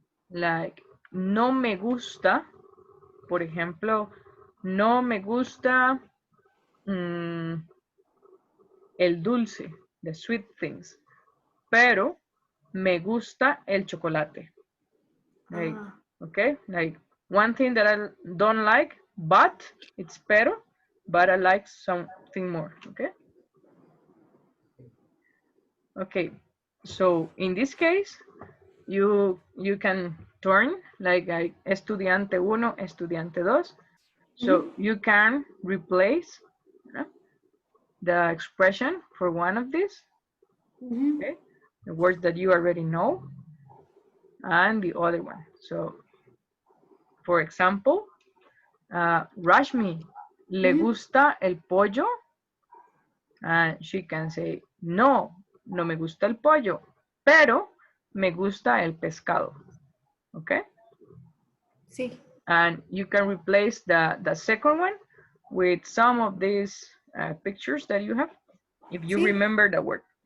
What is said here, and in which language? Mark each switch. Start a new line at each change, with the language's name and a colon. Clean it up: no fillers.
Spanish: Like, no me gusta, por ejemplo, no me gusta el dulce,
English: the sweet things,
Spanish: pero me gusta el chocolate.
English: Like, okay, like one thing that I don't like, but it's pero, but I like something more, okay? Okay, so in this case, you can turn like
Spanish: estudiante uno, estudiante dos.
English: So you can replace the expression for one of these, okay? The words that you already know, and the other one. So, for example,
Spanish: Rashmi, ¿le gusta el pollo?
English: And she can say,
Spanish: no, no me gusta el pollo, pero me gusta el pescado, okay? Sí.
English: And you can replace the second one with some of these pictures that you have, if you remember the word.